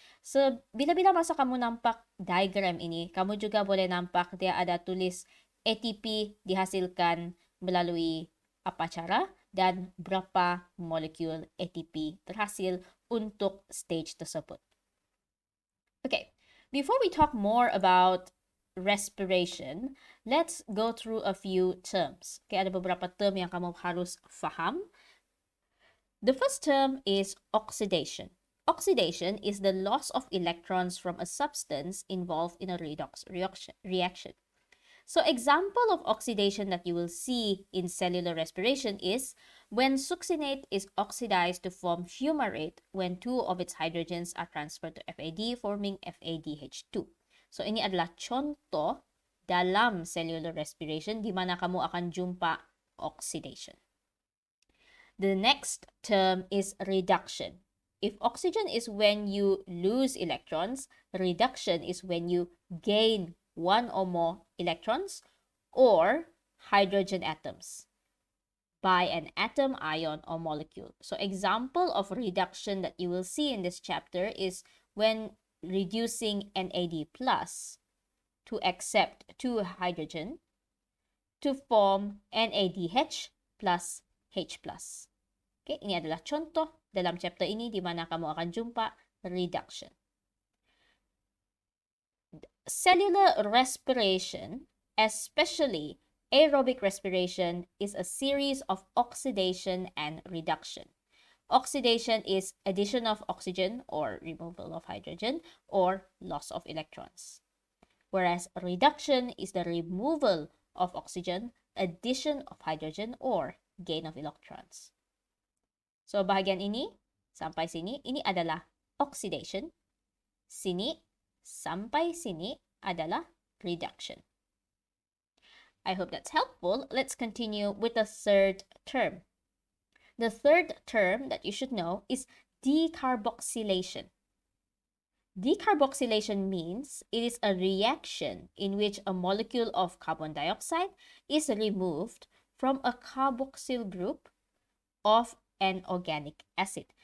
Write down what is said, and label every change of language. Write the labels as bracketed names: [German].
[Malay] So, bila-bila masa kamu nampak diagram ini, kamu juga boleh nampak dia ada tulis ATP dihasilkan melalui apa cara dan berapa molekul ATP terhasil untuk stage tersebut. [English] Okay, before we talk more about respiration, let's go through a few terms. [Malay] Okay, ada beberapa term yang kamu harus faham. [English] The first term is oxidation. Oxidation is the loss of electrons from a substance involved in a redox reaction. So example of oxidation that you will see in cellular respiration is when succinate is oxidized to form fumarate when 2 of its hydrogens are transferred to FAD forming FADH2. [Malay] So ini adalah contoh dalam cellular respiration di mana kamu akan jumpa oxidation. [English] The next term is reduction. If oxygen is when you lose electrons, reduction is when you gain 1 or more electrons or hydrogen atoms by an atom, ion, or molecule. So example of reduction that you will see in this chapter is when reducing NAD plus to accept 2 hydrogen to form NADH plus H plus. [Malay] Okay, ini adalah contoh dalam chapter ini di mana kamu akan jumpa reduction. [English] Cellular respiration, especially aerobic respiration, is a series of oxidation and reduction. Oxidation is addition of oxygen or removal of hydrogen or loss of electrons. whereas reduction is the removal of oxygen, addition of hydrogen, or gain of electrons. [Malay] So bahagian ini sampai sini, ini adalah oxidation. Sini sampai sini adalah reduction. [English] I hope that's helpful. Let's continue with the third term. The third term that you should know is decarboxylation. Decarboxylation means it is a reaction in which a molecule of carbon dioxide is removed from a carboxyl group of an organic acid.